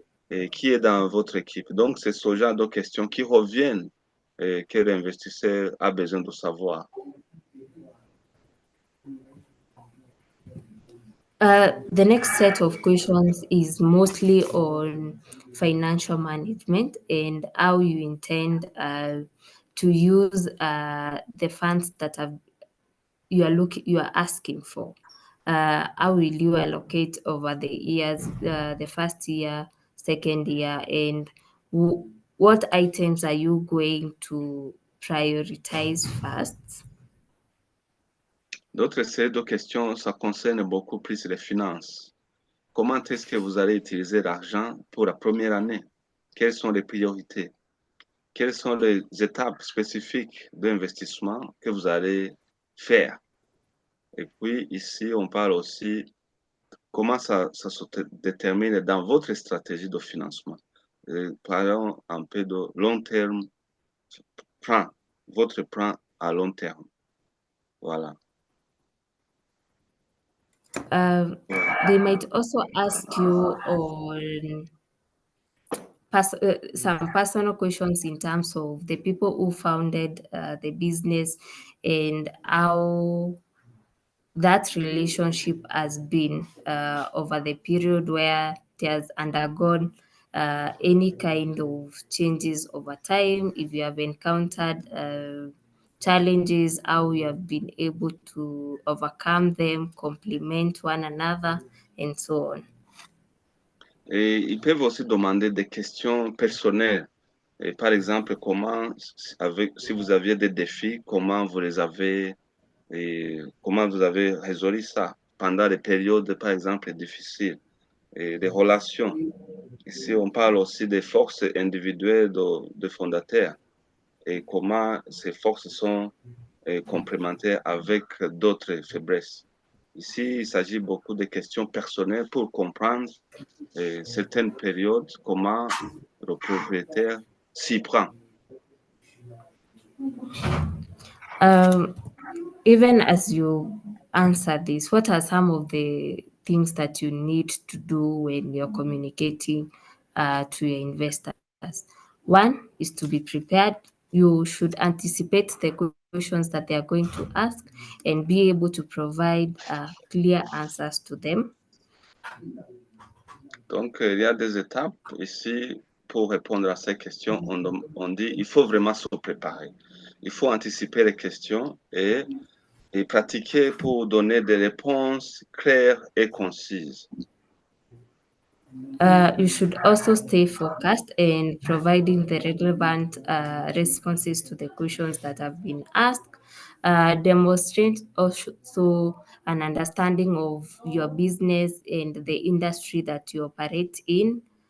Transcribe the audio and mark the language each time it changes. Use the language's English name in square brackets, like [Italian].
[French] Et qui est dans votre équipe? Donc, c'est ce genre de questions qui reviennent et que l'investisseur a besoin de savoir. [English] The next set of questions is mostly on financial management and how you intend to use the funds that you are asking for. How will you allocate over the years, the first year, second year, and what items are you going to prioritize first? [French] D'autres ces deux questions, ça concerne beaucoup plus les finances. Comment est-ce que vous allez utiliser l'argent pour la première année? Quelles sont les priorités? Quelles sont les étapes spécifiques d'investissement que vous allez faire? Et puis ici, on parle aussi comment ça se détermine dans votre stratégie de financement. Parlons un peu de long terme, votre plan à long terme. Voilà. [English] They might also ask you on some personal questions in terms of the people who founded the business and how that relationship has been over the period where it has undergone any kind of changes over time. If you have encountered challenges, how you have been able to overcome them, complement one another, and so on. [French] Et ils peuvent aussi demander des questions personnelles. Et par exemple, si vous aviez des défis, comment vous les avez et comment vous avez résolu ça pendant des périodes, par exemple, difficiles, et des relations. Ici, on parle aussi des forces individuelles de fondateurs et comment ces forces sont complémentaires avec d'autres faiblesses. Ici, il s'agit beaucoup de questions personnelles pour comprendre certaines périodes, comment le propriétaire s'y prend. [English] Even as you answer this, what are some of the things that you need to do when you're communicating to your investors? One is to be prepared. You should anticipate the questions that they are going to ask and be able to provide clear answers to them. [French] Donc, il y a des étapes ici pour répondre à ces questions. On dit il faut vraiment se préparer. Il faut anticiper les questions et pratiquer pour donner des réponses claires et concises. [English] You should also stay focused in providing the relevant responses to the questions that have been asked. Demonstrate also an understanding of your business and the industry that you operate in.